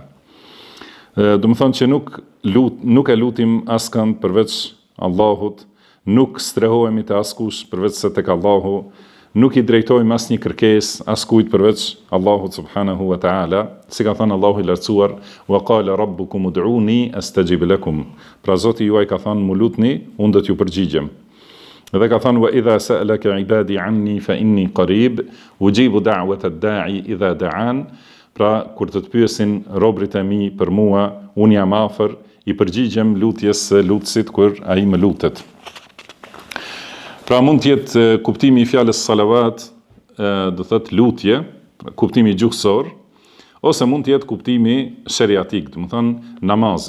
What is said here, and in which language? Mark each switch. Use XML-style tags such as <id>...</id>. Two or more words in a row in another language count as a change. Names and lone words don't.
<sq>Do të thonë që nuk e lutim askënd përveç Allahut, nuk strehohemi te askush përveç se tek Allahu, nuk i drejtojmë asnjë kërkesë askujt përveç Allahut</sq> <ar>سبحانه وتعالى,</ar> <sq>si ka thënë Allahu i lartësuar,</sq> <ar>وقال ربكم ادعوني أستجب لكم.</ar> <sq>Pra Zoti juaj ka thënë, mu lutni, unë do t'ju përgjigjem. Dhe ka thënë,</sq> <ar>وإذا سألك عبادي عني فإني قريب أجيب دعوة الداع إذا دعان.</ar> <sq>Pra kur të pyesin robrit e mi për mua, unë jam afër, i përgjigjem lutjes së lutësit kur ai më lutet. Pra mund të jetë kuptimi i fjalës salavat, do thotë lutje, kuptimi gjuhësor, ose mund të jetë kuptimi sheriatik, do të thonë namazi.</sq>